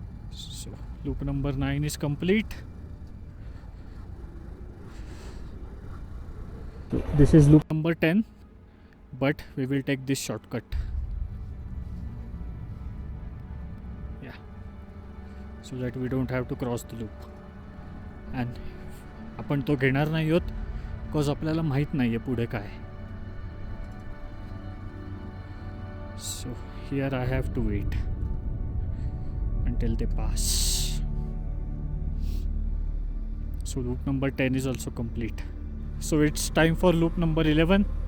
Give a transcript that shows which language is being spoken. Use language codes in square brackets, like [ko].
[en] So loop number 9 is complete. This is loop number 10, but we will take this shortcut. Yeah, so that we don't have to cross the loop. [mr] And आपण तो घेणार नाही आहोत because आपल्याला माहीत नाही आहे पुढे काय. [en] So here I have to wait until they pass. So loop number 10 is also complete. So it's time for loop number 11.